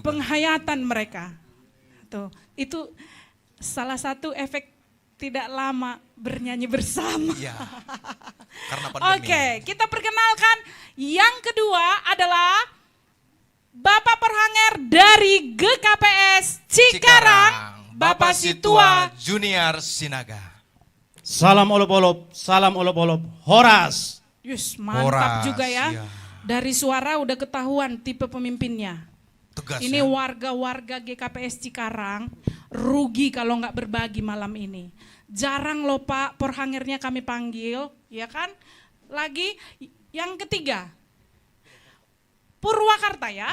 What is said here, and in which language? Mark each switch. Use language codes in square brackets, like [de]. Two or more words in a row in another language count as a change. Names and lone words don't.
[id] Penghayatan mereka. Tuh, itu salah satu efek tidak lama bernyanyi bersama. Iya. Karena pandemi. Oke, kita perkenalkan yang kedua adalah Bapak Perhanger dari GKPS Cikarang, Bapak Situa Junior Sinaga. Salam olop-olop, salam olop-olop, horas. Yus, mantap Horas, juga ya. iya. Dari suara udah ketahuan tipe pemimpinnya. Tegas Ini ya. warga-warga GKPS Cikarang rugi kalau nggak berbagi malam ini. Jarang loh Pak Perhangernya kami panggil, ya kan? Lagi yang ketiga, Purwakarta ya.